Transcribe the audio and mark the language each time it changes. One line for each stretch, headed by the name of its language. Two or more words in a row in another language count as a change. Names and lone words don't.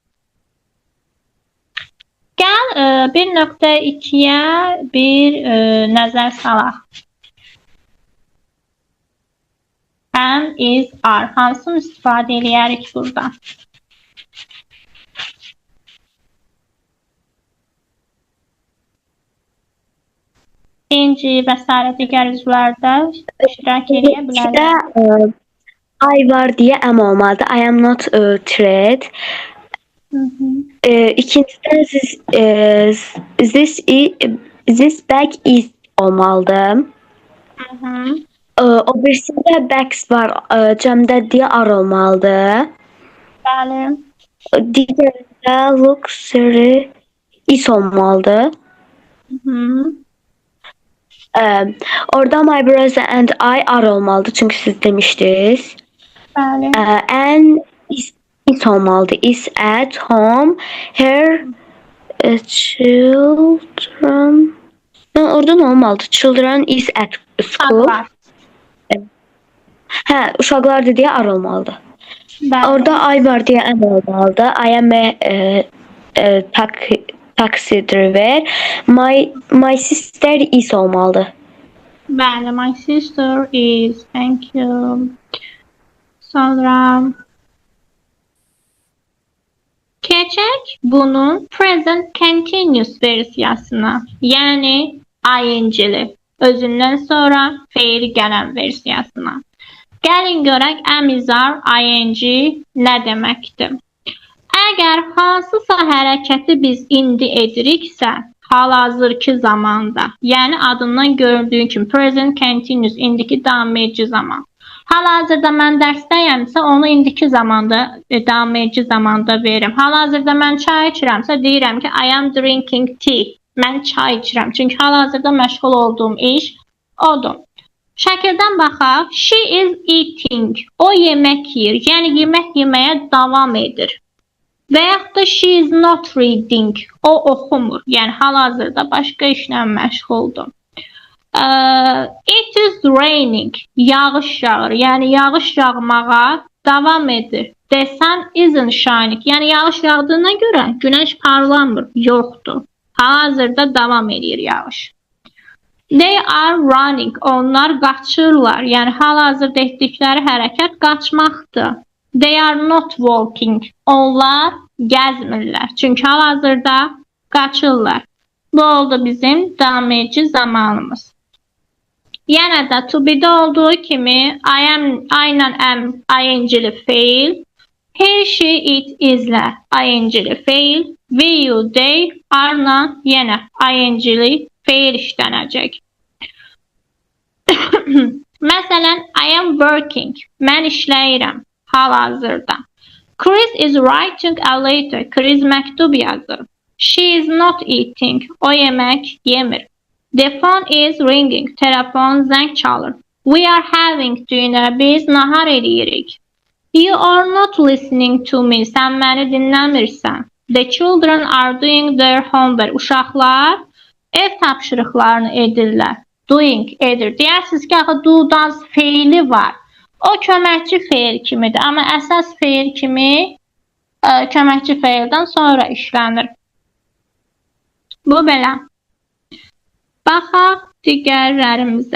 Azerbaijani: Gəl 1.2-yə bir nəzər salaq.
English: Am, is, are.
Azerbaijani: Hansını istifadə edərik burada? İnci və s. digər üzvlərdə iştirak edə bilərlər. I var deyə am olmalıdır.
English: I am not trade. İkinciden this bag is olmalıdır.
Azerbaijani: O birisinde bags var. Cəmdə deyə are olmalıdır. Bəli. Digərində
English: luxury is
Azerbaijani: olmalıdır.
English: Orada my brother and I are olmalıdır.
Azerbaijani: Çünkü siz demiştiniz. Bəli.
English: And is olmalıdır. Is at home. Her children.
Azerbaijani: Orada ne olmalıdır?
English: Children is at school.
Azerbaijani: Hə, uşaqlar deyə are olmalıdır. Bəli. Orada I var deyə am olmalıdır.
English: I am a taxi driver. My sister is olmalıdır.
Azerbaijani: Bəli,
English: my sister is. Thank you.
Azerbaijani: Sonra keçək bunun
English: present continuous
Azerbaijani: versiyasına. Yəni ING-li. Özündən sonra feil gələn versiyasına.
English: Gəlin görək am, is, are,
Azerbaijani: ING nə deməkdir? Əgər hansısa hərəkəti biz indi ediriksə, hal-hazırki zamanda, yəni adından gördüyün kimi
English: present continuous,
Azerbaijani: indiki davam edici zaman. Hal-hazırda mən dərsdəyəmsə, onu indiki zamanda, davam edici zamanda verirəm. Hal-hazırda mən çay içirəmsə, deyirəm ki,
English: I am drinking tea.
Azerbaijani: Mən çay içirəm. Çünki hal-hazırda məşğul olduğum iş odur. Şəkildən baxaq.
English: She is eating.
Azerbaijani: O yemək yeyir. Yəni yemək yeməyə davam edir. Və yaxud da
English: she is not reading.
Azerbaijani: O oxumur. Yəni hal-hazırda başqa işlə məşğuldur.
English: It is raining.
Azerbaijani: Yağış yağır. Yəni yağış yağmağa davam edir.
English: The sun isn't shining.
Azerbaijani: Yəni yağış yağdığına görə günəş parlamır. Yoxdur. Hal-hazırda davam edir yağış.
English: They are running.
Azerbaijani: Onlar qaçırlar. Yəni hal-hazırda etdikləri hərəkət qaçmaqdır.
English: They are not walking.
Azerbaijani: Onlar gəzmirlər. Çünki hal-hazırda qaçırlar. Bu oldu bizim davam edici zamanımız. Yenə də
English: to be-
Azerbaijani: də olduğu kimi
English: I am,
Azerbaijani: aynen am, ing-li feil.
English: He, she, it,
Azerbaijani: islə ing-li feil.
English: We, you, they,
Azerbaijani: are-la yenə ing-li feil işlənəcək. Məsələn,
English: I am working.
Azerbaijani: Mən işləyirəm hal-hazırda.
English: Chris is writing a letter.
Azerbaijani: Chris məktub yazır.
English: She is not eating.
Azerbaijani: O yemək yemir.
English: The phone is ringing.
Azerbaijani: Telefon zəng çalır.
English: We are having dinner.
Azerbaijani: Biz nahar edirik.
English: You are not listening to me.
Azerbaijani: Sən məni dinləmirsən. The children are doing their homework. Uşaqlar ev tapşırıqlarını edirlər. Doing, edir. Deyirsiniz ki, axı do-dan feili var. O köməkçi feil kimidir. Amma əsas feil kimi köməkçi feildən sonra işlənir. Bu belə. Baxaq digərlərimizə.